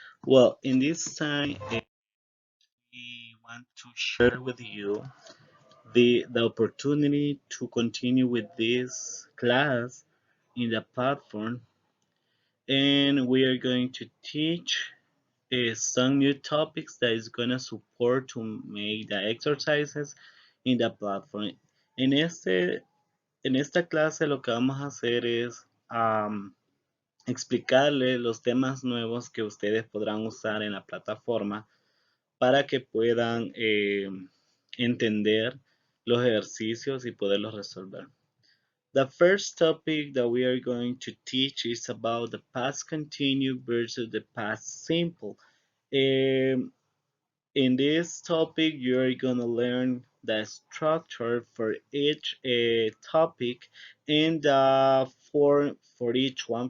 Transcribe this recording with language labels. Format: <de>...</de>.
<en>Well, in this time, we want to share with you the opportunity to continue with this class in the platform, and we are going to teach some new topics that is going to support to make the exercises in the platform.</en> <es>En este, en esta clase lo que vamos a hacer es explicarle los temas nuevos que ustedes podrán usar en la plataforma para que puedan entender los ejercicios y poderlos resolver.</es> <en>The first topic that we are going to teach is about the past continuous versus the past simple. Um, in this topic, you're going to learn the structure for each topic and the form for each one.</en>